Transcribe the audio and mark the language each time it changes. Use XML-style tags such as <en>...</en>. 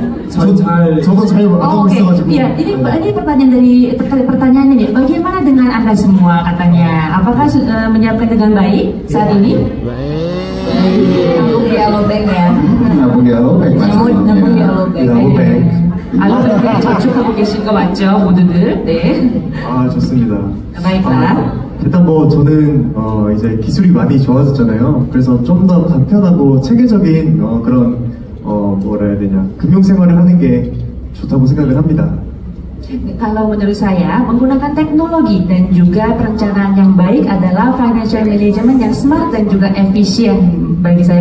<ko>사실 저도 잘 안 하고 있어가지고.</ko> <id>Iya, ini pertanyaan dari pertanyaan ini. Bagaimana dengan Anda semua katanya? Apakah menyiapkan dengan baik saat ini? Nabung di Alobank ya. Nabung di Alobank. Nabung di Alobank.</id> <ko>Alobank 저축하고 계신 거 맞죠, 모두들? 네. 아, 좋습니다. 바이바이. 일단 뭐 저는 이제 기술이 많이 좋아졌잖아요. 그래서 좀 더 간편하고 체계적인 그런 뭐라 해야 되냐, 금융 생활을 하는 게 좋다고 생각을 합니다.</ko> <id>Kalau menurut saya, menggunakan teknologi dan juga perencanaan yang baik adalah financial management yang smart dan juga efisien bagi saya.</id>